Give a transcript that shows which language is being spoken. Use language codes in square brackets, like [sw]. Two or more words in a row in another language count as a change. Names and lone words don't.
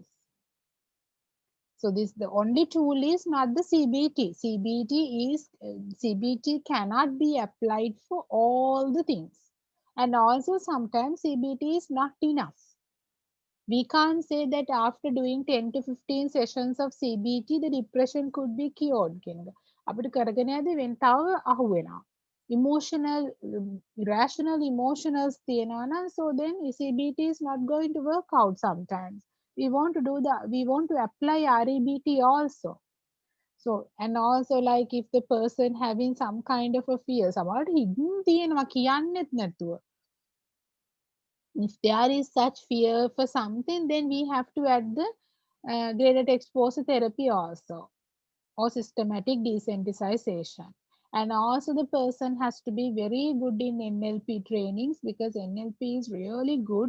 [en] So this the only tool is not the CBT. CBT cannot be applied for all the things, and also sometimes CBT is not enough. We can't say that after doing 10 to 15 sessions of CBT the depression could be cured [si] කියන එක. අපිට කරගෙන යද්දී වෙන තව අහු වෙනවා. [en] Emotional irrational emotions [si] තියෙනවා නම් [en] so then CBT is not going to work out sometimes. We want to apply REBT also. So and also like if the person having some kind of a fear [si] සමහරවිට hidden තියෙනවා කියන්නෙත් නැතුව. [en] If there is such fear for something, then we have to add the graded exposure therapy also, or systematic desensitization. And also the person has to be very good in NLP trainings because NLP is really good.